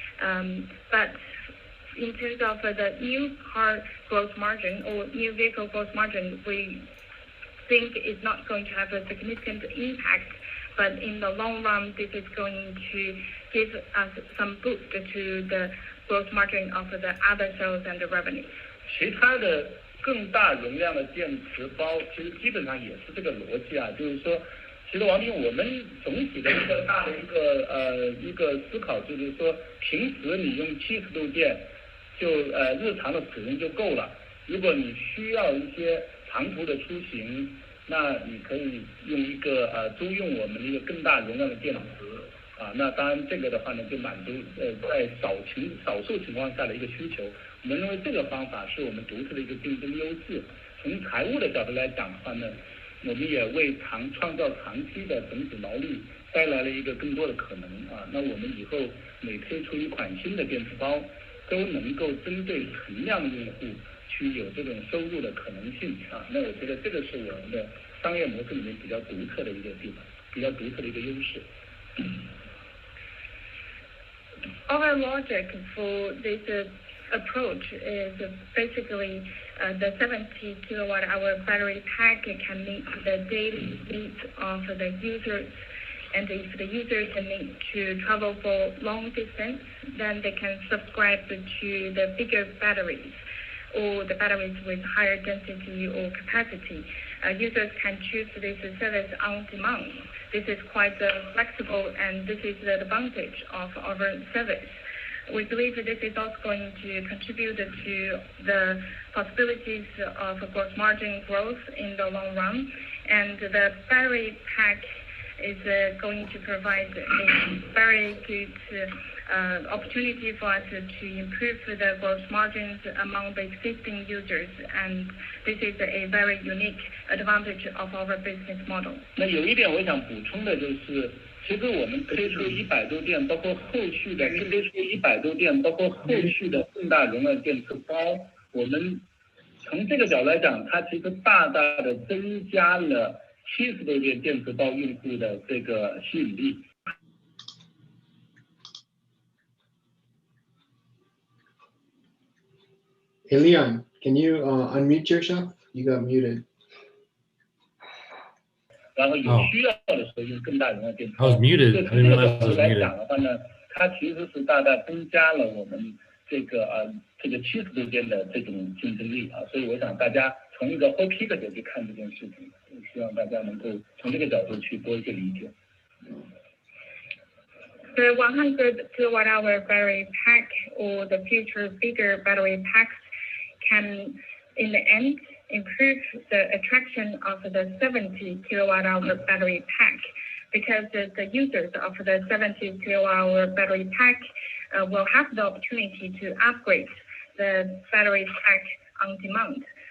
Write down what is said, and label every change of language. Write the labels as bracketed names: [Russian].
[English] But in terms of the new car gross margin or new vehicle gross margin, we think it's not going to have a significant impact. But in the long run, this is going to give us some boost to the gross margin of the other sales and the revenue. [Chinese] 其他的更大容量的电池包，其实基本上也是这个逻辑啊，就是说，其实王斌，我们总体的一个大的一个思考就是说，平时你用70度电就日常的使用就够了。如果你需要一些长途的出行，那你可以用一个租用我们的一个更大容量的电池啊。那当然这个的话呢，就满足在少数情况下的一个需求。我们认为这个方法是我们独特的一个竞争优势。从财务的角度来讲的话呢，我们也为创造长期的整体毛利带来了一个更多的可能啊。那我们以后每推出一款新的电池包，都能够针对存量用户去有这种收入的可能性啊。那我觉得这个是我们的商业模式里面比较独特的一个地方，比较独特的一个优势。 [English] Our logic for this approach is basically the 70 kilowatt hour battery pack can meet the daily needs of the users. And if the users need to travel for long distance, then they can subscribe to the bigger batteries or the batteries with higher density or capacity. Users can choose this service on demand. This is quite flexible, and this is the advantage of our service. We believe this is also going to contribute to the possibilities of gross margin growth in the long run. And the battery pack is going to provide a very good opportunity for us to improve the gross margins among the existing users. And this is a very unique advantage of our business model. [Chinese] 那有一点我想补充的就是，其实我们推出100度电，包括后续的更大容量电池包，我们从这个角度来讲，它其实大大的增加了70度电池包用户的这个吸引力。 [English] Hey Leon, can you unmute yourself? You got muted. [Chinese] 然后有需要的时候用更大容量电池包。 [English] I was muted. I didn't realize I was [Chinese] 来 [English] muted. [Chinese] 讲的话呢，它其实是大大增加了我们这个70度电的这种竞争力啊。所以我想大家从一个 [English] whole picture [Chinese] 去看这件事情，希望大家能够从这个角度去多一个理解。 [English] The 100 kilowatt hour battery pack or the future bigger battery packs can, in the end, improve the attraction of the 70 kilowatt hour battery pack, because the users of the 70 kilowatt hour battery pack will have the opportunity to upgrade the battery pack on demand.